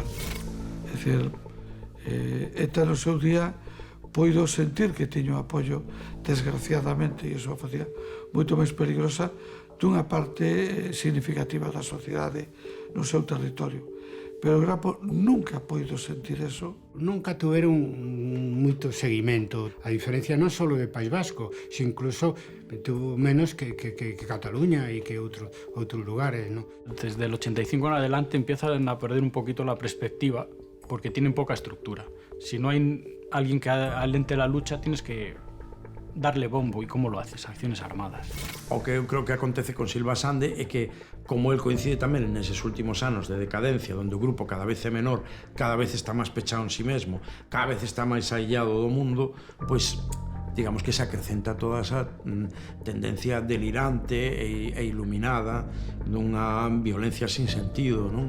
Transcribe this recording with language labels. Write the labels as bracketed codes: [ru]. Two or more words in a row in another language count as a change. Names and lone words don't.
[gl] É dicir, ETA no seu día poido sentir que tiño apoio, desgraciadamente, e iso a facía moito máis peligrosa, dunha parte significativa da sociedade no seu territorio. Pero Grapo nunca poido sentir eso. Nunca tuveron moito seguimento. A diferencia non só de País Vasco, sino incluso tuvo menos que Cataluña e que outros lugares, ¿no? [es] Desde el 85 en adelante empiezan a perder un poquito la perspectiva porque tienen poca estructura. Si no hay alguien que alente la lucha, tienes que darle bombo. ¿Y cómo lo haces? Acciones armadas. [gl] O que eu creo que acontece con Silva Sande é que, como el coincide tamén neses últimos anos de decadencia, onde o grupo cada vez é menor, cada vez está máis pechado en sí mesmo, cada vez está máis aillado do mundo, pois digamos que se acrecenta toda esa tendencia delirante e iluminada dunha violencia sin sentido, non?